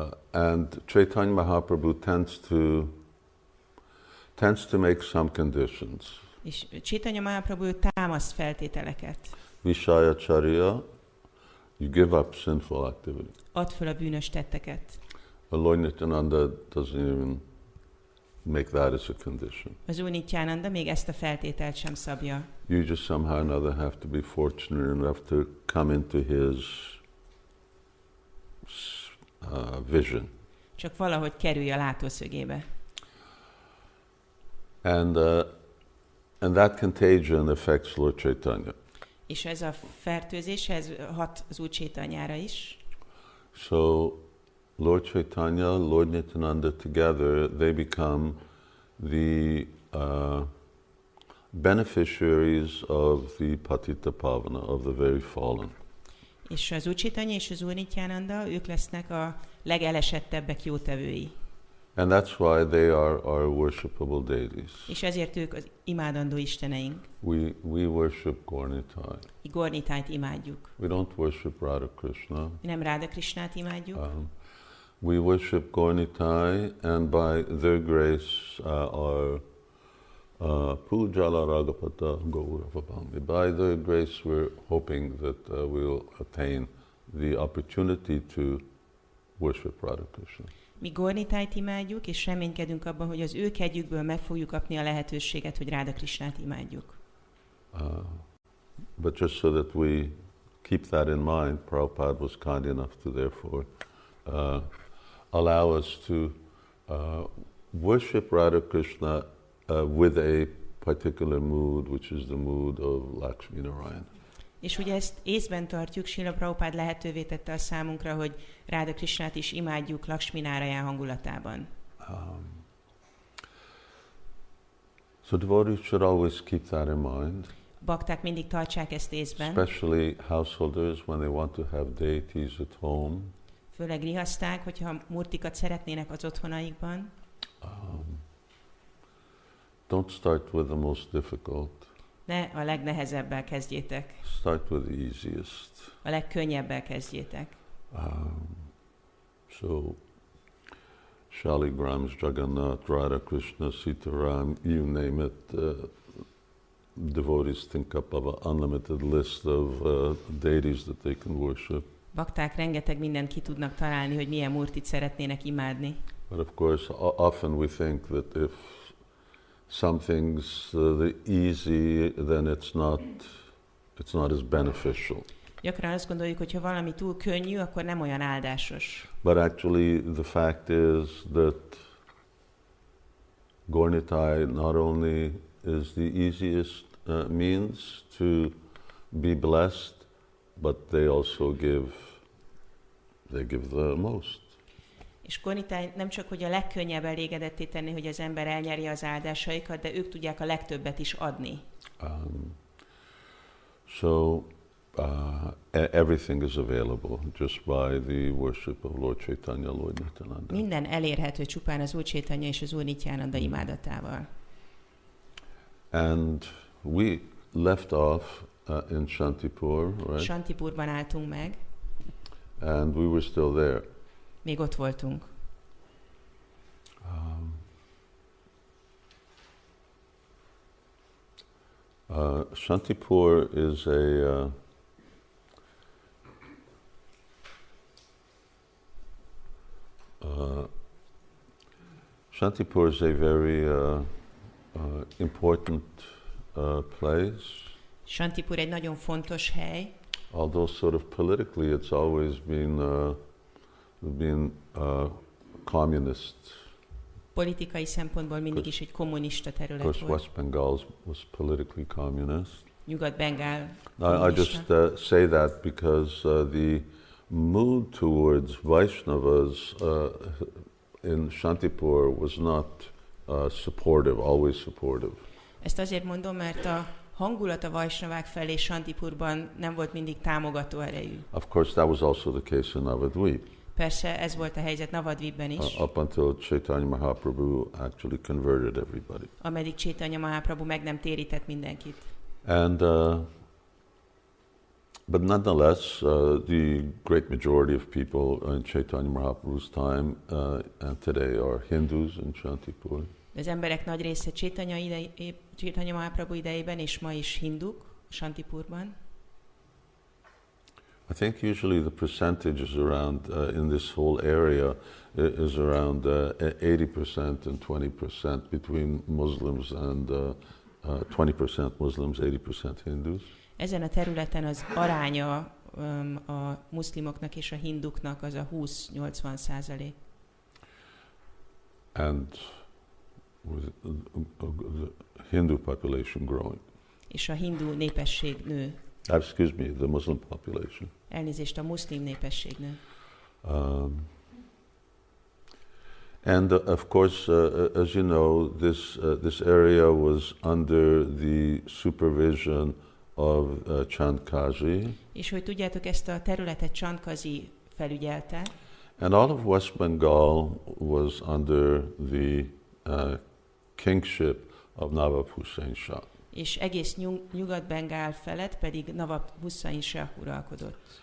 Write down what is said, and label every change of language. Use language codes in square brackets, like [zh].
[en] And Caitanya Mahaprabhu tends to make some conditions. [hu] És Caitanya Mahaprabhu támaszt feltételeket. [en] Vishayacharya, you give up sinful activity. [hu] Add föl a bűnös tetteket. [en] Lord Nityananda doesn't even make that as a condition. [hu] Az Úr Nityananda még ezt a feltételt sem szabja. [en] You just somehow or another have to be fortunate enough to come into his vision. [hu] csak valahogy kerülj a látószögébe. [en] And that contagion affects Lord Caitanya. [hu] És ez a fertőzés, ez hat az Úr Caitanyára is. [en] So Lord Caitanya, Lord Nityananda together, they become the beneficiaries of the Patita Pavana, of the very fallen. [hu] És az Úr Caitanya és az Úr Nityananda, ők lesznek a legelesettebbek jótevői. [en] And that's why they are our worshipable deities. [hu] És ezért ők az imádandó isteneink. [en] We worship Gaurnitai. [hu] Gaurnitájt imádjuk. [en] We don't worship Radha Krishna. [hu] Mi nem Ráda Krishnát imádjuk. [en] We worship Gaurnitai, and by their grace our Pujala Ragapata Gauravabhami. By their grace we're hoping that we'll attain the opportunity to worship Radha Krishna. [hu] Mi Gaurnitájt imádjuk, és reménykedünk abban, hogy az ő kegyükből meg fogjuk kapni a lehetőséget, hogy Ráda Krishnát imádjuk. [en] But just so that we keep that in mind, Prabhupada was kind enough to therefore allow us to worship Radha Krishna with a particular mood, which is the mood of Lakshmi Narayan. [hu] És ugye ezt észben tartjuk, Srila Prabhupád lehetővé tette a számunkra, hogy Ráda Krishnát is imádjuk Lakshmi Narayan hangulatában. [en] So devotees should always keep that in mind. [hu] Bakták mindig tartsák ezt észben. [en] Especially householders when they want to have deities at home. [hu] Főleg grihaszták, hogyha murtikat szeretnének az otthonaikban. [en] Don't start with the most difficult. [hu] Ne a legnehezebbel kezdjétek. [en] Start with the easiest. [hu] A legkönnyebbel kezdjétek. [en] So, Shaligrams, Jagannath, Radha Krishna, Sitaram, you name it, devotees think up of an unlimited list of deities that they can worship. [hu] Bakták rengeteg mindent ki tudnak találni, hogy milyen murtit szeretnének imádni. [en] But of course, often we think that if something's easy, then it's not as beneficial. [hu] Gyakran azt gondoljuk, hogy ha valami túl könnyű, akkor nem olyan áldásos. [en] But actually, the fact is that Gaurnitai not only is the easiest means to be blessed, but they also give the most. [hu] És Gaurnitai nem csak, hogy a legkönnyebb elégedetté tenni, hogy az ember elnyeri az áldásaikat, de ők tudják a legtöbbet is adni. [en] So everything is available just by the worship of Lord Caitanya, Lord Nityananda. [hu] Minden elérhető csupán az Úr Caitanya és az Úr Nityananda imádatával. [en] And we left off in Śāntipura, right? [hu] Śāntipurban álltunk meg. [en] And we were still there. [hu] Még ott voltunk. [en] Śāntipura is Śāntipura is a very important place. [hu] Śāntipura egy nagyon fontos hely. [en] Although sort of politically it's always been communist. [hu] Politikai szempontból mindig is egy kommunista terület volt. [en] Of course, West Bengal was politically communist. [hu] Nyugat-Bengál [en] I just say that because the mood towards Vaishnavas in Śāntipura was not supportive, always supportive. [hu] Ezt azért mondom, mert a hangulat a Vaisnavák felé Śāntipurban nem volt mindig támogató erejű. [en] Of course, that was also the case in Navadvip. [hu] Persze ez volt a helyzet Navadvipben is. [en] Up until Caitanya Mahaprabhu actually converted everybody. [hu] Ameddig Caitanya Mahaprabhu meg nem térített mindenkit. [en] And but nonetheless, the great majority of people in Caitanya Mahaprabhu's time and today are Hindus in Śāntipura. [hu] Az emberek nagy része Caitanya Mahaprabhu idejében és ma is hinduk Śāntipurban. [en] I think usually the percentage is around, in this whole area, is around 80% and 20% between Muslims and 20% Muslims, 80% Hindus. [hu] Ezen a területen az aránya a muszlimoknak és a hinduknak az a 20-80%. [en] and with the Hindu population growing. [hu] És a hindu népesség nő. [en] Excuse me, the Muslim population. [hu] Elnézést, a muszlim népesség nő. [en] And of course, as you know, this area was under the supervision of Chandkazi. [hu] És hogy tudjátok, ezt a területet Chandkazi felügyelte. [en] And all of West Bengal was under the kingship of Nawab Hussain Shah. [hu] És egész Nyugat-Bengál felett pedig Nawab Hussain Shah uralkodott.